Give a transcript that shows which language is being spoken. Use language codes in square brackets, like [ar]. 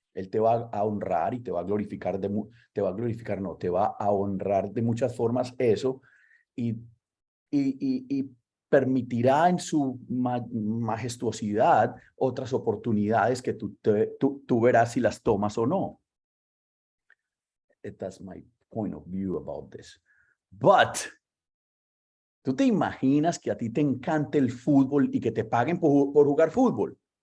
[es] Él te va a honrar y te va a glorificar, te va a honrar de muchas formas eso y permitirá en su majestuosidad otras oportunidades que tú verás si las tomas o no. [en] That's my point of view about this. [es] But, ¿tú te imaginas que a ti te encante el fútbol y que te paguen por jugar fútbol?